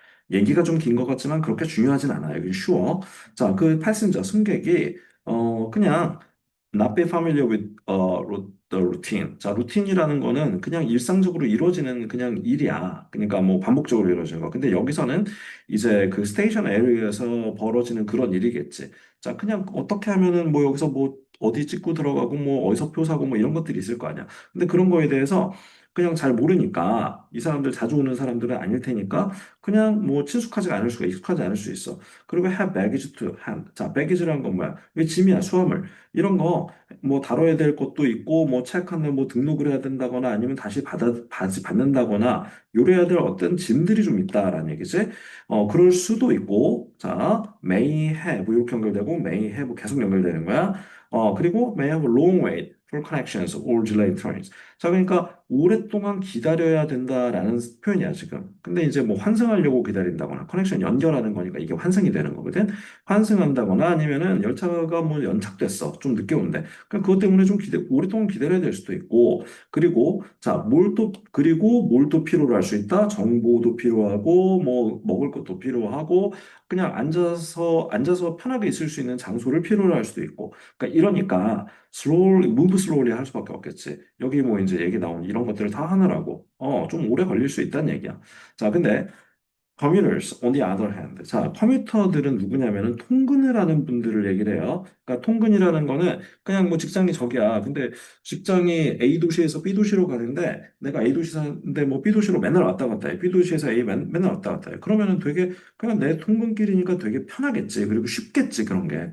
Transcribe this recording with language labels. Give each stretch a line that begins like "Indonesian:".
Korean: 얘기가 좀 긴 것 같지만 그렇게 중요하진 않아요. 이건 쉬워. 자, 그 패신저 승객이 그냥
English: not be familiar with the routine.
Korean: 자, 루틴이라는 거는 그냥 일상적으로 이루어지는 그냥 일이야. 그러니까 뭐 반복적으로 이루어지는 거. 근데 여기서는 이제 그 스테이션 에리어에서 벌어지는 그런 일이겠지. 자, 그냥 어떻게 하면은 뭐 여기서 뭐 어디 찍고 들어가고 뭐 어디서 표 사고 뭐 이런 것들이 있을 거 아니야. 근데 그런 거에 대해서 그냥 잘 모르니까 이 사람들 자주 오는 사람들은 아닐 테니까 그냥 뭐 친숙하지가 않을 수가 익숙하지 않을 수 있어. 그리고
English: have baggage to hand.
Korean: 자, baggage라는 건 뭐야? 왜 짐이야, 수화물. 이런 거 뭐 다뤄야 될 것도 있고 뭐 체크한데 뭐 등록을 해야 된다거나 아니면 다시 받는다거나 요래야 될 어떤 짐들이 좀 있다라는 얘기지. 그럴 수도 있고 자,
English: may have
Korean: 이렇게 연결되고 may have 계속 연결되는 거야.
English: 그리고 may have a long wait for connections or delayed trains.
Korean: 자, 그러니까 오랫동안 기다려야 된다라는 표현이야, 지금. 근데 이제 뭐 환승하려고 기다린다거나 커넥션 연결하는 거니까 이게 환승이 되는 거거든. 환승한다거나 아니면은 열차가 뭐 연착됐어. 좀 늦게 온대. 그러니까 그것 때문에 좀 오랫동안 기다려야 될 수도 있고. 그리고 자, 뭘 또 필요로 할 수 있다? 정보도 필요하고 뭐 먹을 것도 필요하고 그냥 앉아서 편하게 있을 수 있는 장소를 필요로 할 수도 있고. 그러니까 이러니까
English: move slowly
Korean: 할 수밖에 없겠지. 여기 뭐 이제 얘기 나온 이런 것들을 다 하느라고, 좀 오래 걸릴 수 있다는 얘기야.
English: 자, 근데 commuters, on the other hand.
Korean: 자, 커뮤터들은 누구냐면은 통근을 하는 분들을 얘기를 해요. 그러니까 통근이라는 거는 그냥 뭐 직장이 저기야. 근데 직장이 A 도시에서 B 도시로 가는데 내가 A 도시 사는데 뭐 B 도시로 맨날 왔다 갔다 해. B 도시에서 맨날 왔다 갔다 해. 그러면은 되게 그냥 내 통근길이니까 되게 편하겠지. 그리고 쉽겠지. 그런 게.